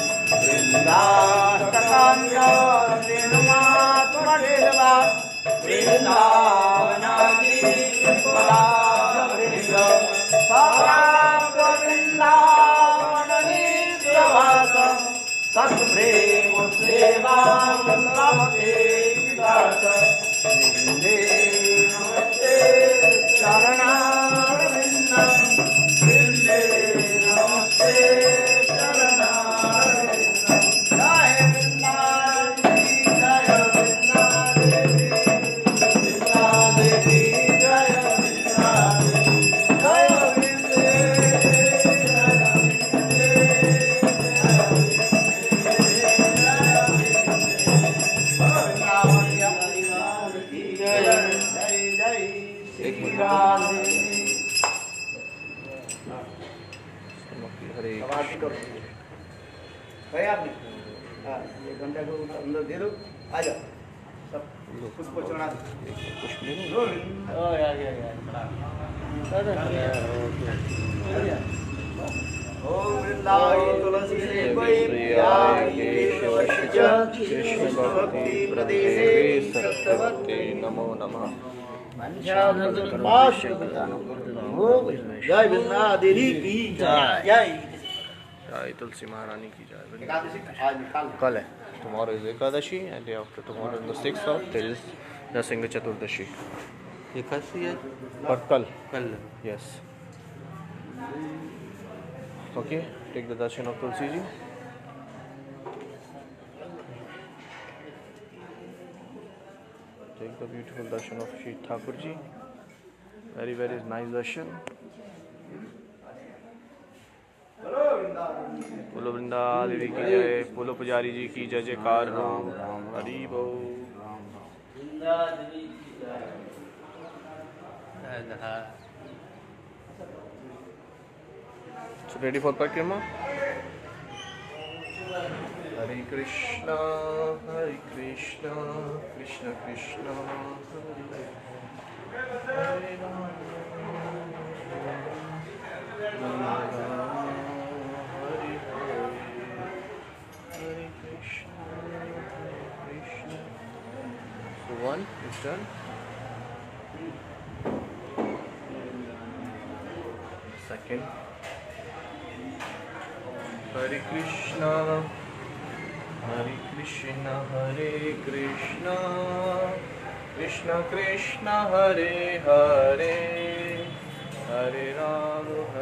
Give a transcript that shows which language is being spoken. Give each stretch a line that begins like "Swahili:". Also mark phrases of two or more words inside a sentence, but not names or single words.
Sanskrit: वृन्दास्तकाञ्जलिर्मात्मनिर्वा वृन्दावनादिपदाब्जवृन्दं सप्राप्तवृन्दावननित्यवासं तत्प्रेम सेवां लभते विदासं वृन्दे नमस्ते चरणारविन्दं वृन्दे नमस्ते चरणारविन्दं जय वृन्दादेवी जय वृन्दादेवी वृन्दादेवी जय वृन्दादेवी जय वृन्दे
Hindi: जय जय श्री राधे हरे भाई आप हाँ ये घंटा को अंदर दे दो आ जाओ सब पुष्प चढ़ा दो ओम वृंदावन तुलसी
Sanskrit: कृष्ण भक्ति प्रदेशे सत्यवती नमो नमः
Hindi: जय वृंदा देवी की जय जय तुलसी महारानी की जय आज निकाल कल है
English: tomorrow is Ekadashi and day after tomorrow is the 6th of there is Nasingha Chaturdashi
Hindi: एकादशी है पर कल कल
English: yes okay take the darshan of Tulsi ji take the beautiful darshan of Shri Thakur ji very very nice darshan
Hindi: बोलो वृंदा देवी की जय बोलो पुजारी जी की जय जयकार राम राम हरि बोल
English: So ready for Pakrima?
Sanskrit: हरे कृष्ण, कृष्ण कृष्ण, हरे राम, राम राम, हरे हरे, हरे कृष्ण, कृष्ण.
English: So one is done. Second.
Sanskrit: हरे कृष्ण, कृष्ण कृष्ण, हरे हरे, हरे राम.